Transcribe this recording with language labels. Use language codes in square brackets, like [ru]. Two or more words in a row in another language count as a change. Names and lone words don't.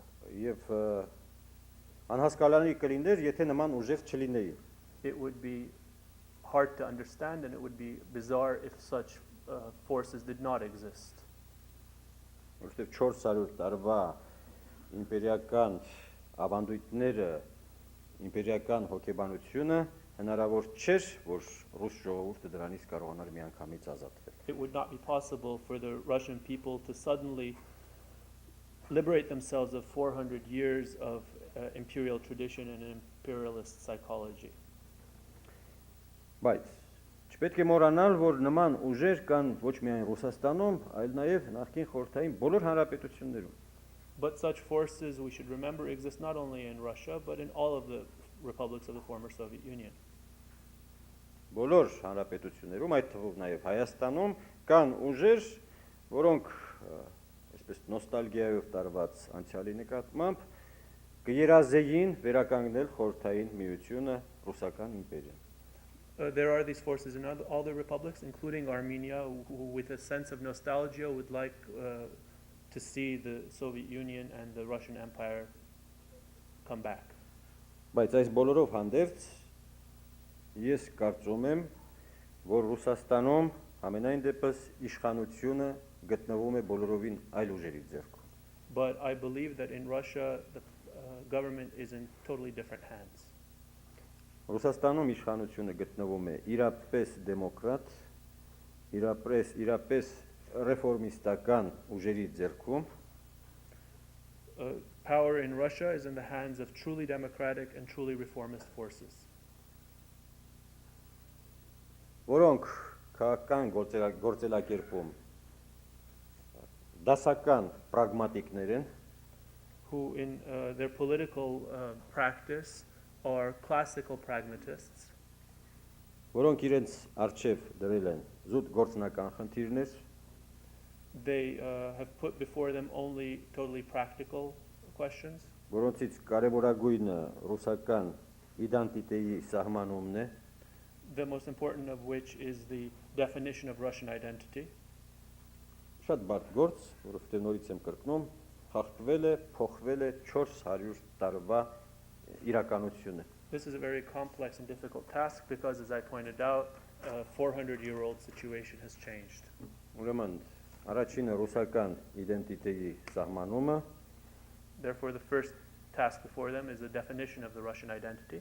[hy] Եվ անհասկանալի կլիներ, եթե նման ուժեր չլինեին։ [en] It would be hard to understand and it would be bizarre if such forces did not exist. [hy] Որովհետև 400 տարվա իմպերիական ավանդույթները, իմպերիական հոգեբանությունը հնարավոր չէր, որ ռուս ժողովուրդը դրանից կարողանար միանգամից ազատվել։ [en] It would not be possible for the Russian people to suddenly liberate themselves of 400 years of imperial tradition and imperialist psychology. [hy] Բայց չպետք է մոռանալ, որ նման ուժեր կան ոչ միայն Ռուսաստանում, այլ նաև նախկին խորհրդային բոլոր հանրապետություններում։ [en] But such forces, we should remember, exist not only in Russia, but in all of the republics of the former Soviet Union. [hy] Բոլոր հանրապետություններում, այդ թվում նաև Հայաստանում, կան ուժեր, որոնք այսպես նոստալգիայով տարված անցյալի նկատմամբ կերազեին վերականգնել խորհրդային միությունը, ռուսական իմպերիան։ [en] There are these forces in all the republics, including Armenia, who with a sense of nostalgia would like to see the Soviet Union and the Russian Empire come back. [hy] Բայց այս բոլորով հանդերձ ես կարծում եմ, որ Ռուսաստանում ամենայն դեպս իշխանությունը գտնվում է բոլորովին այլ ուժերի ձեռքում։ [en] But I believe that in Russia the government is in totally different hands. [hy] Ռուսաստանում իշխանությունը գտնվում է իրապես դեմոկրատ, իրապես ռեֆորմիստական ուժերի ձեռքում։ [en] Power in Russia is in the hands of truly democratic and truly reformist forces. [hy] Որոնք քաղաքական գործելակերպում դասական պրագմատիկներ են, [en] who in their political practice are classical pragmatists, [hy] որոնք իրենց արժև դրել են զուտ գործնական խնդիրներ, [en] they have put before them only totally practical questions, [hy] որոնցից կարևորագույնը ռուսական իդենտիտեի սահմանումն է, [en] the most important of which is the definition of Russian identity. [hy] շատ բարդ գործ, որովհետև նորից եմ կրկնում, խախտվել է, փոխվել է 400 տարվա իրականությունը։ [en] This is a very complex and difficult task because, as I pointed out, a 400-year-old situation has changed. [hy] Ուրեմն առաջինը ռուսական իդենտիտեի սահմանումը, [en] Therefore, the first task before them is the definition of the Russian identity,